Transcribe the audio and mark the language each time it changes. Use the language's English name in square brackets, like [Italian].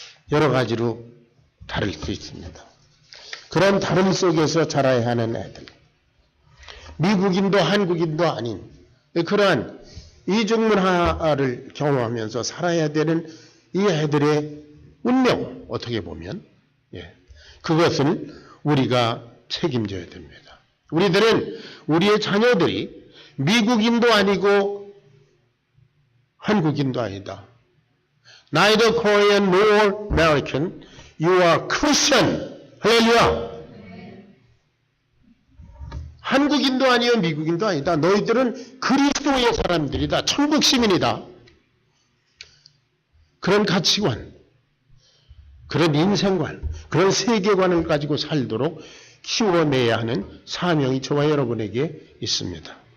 [Korean] 여러 가지로 다를 수 있습니다. 그런 다름 속에서 자라야 하는 애들, 미국인도 한국인도 아닌 그러한 이중문화를 경험하면서 살아야 되는 이 애들의 운명, 어떻게 보면 그것을 우리가 책임져야 됩니다. 우리들은 우리의 자녀들이 미국인도 아니고 한국인도 아니다. [English] Neither Korean nor American, you are Christian. [Korean] 할렐루야. 한국인도 아니요 미국인도 아니다. 너희들은 그리스도의 사람들이다. 천국 시민이다. 그런 가치관, 그런 인생관, 그런 세계관을 가지고 살도록 키워내야 하는 사명이 저와 여러분에게 있습니다.